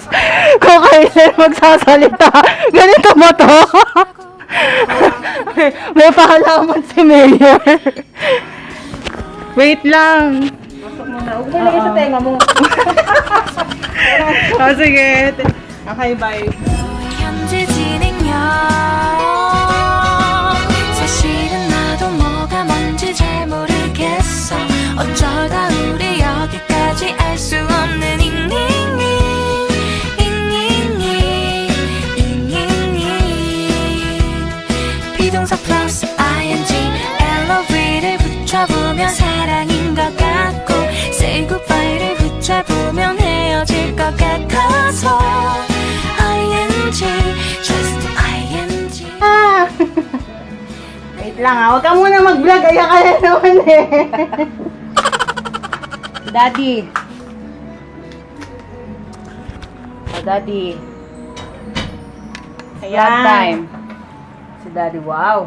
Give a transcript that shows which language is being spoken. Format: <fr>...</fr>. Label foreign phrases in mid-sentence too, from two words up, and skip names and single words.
<tl>Kung kayo magsasalita, ganito ba to? May pahalaman si Mayor. Wait lang. Pasok mo na. Huwag mo lagay sa tenga mo. Oh, sige.</tl> <en>Okay, bye.</en> <ko>현재 진행형. 사실은 나도 뭐가 뭔지 잘 모르겠어. 어쩌다 우리 여기까지 알 수 없는 비동사 플러스 ing LOV를 붙여보면 사랑인 것 같고</ko> <en>say goodbye</en> <ko>를 붙여보면 헤어질 것 같아서</ko> <en>ing just ing.</en> <tl>Wait lang ha. Huwag ka muna mag-vlog. Ayan ka na naman eh. Daddy. Oh, Daddy.</tl> <en>Vlog time.</en> <tl>Si Daddy, wow.</tl>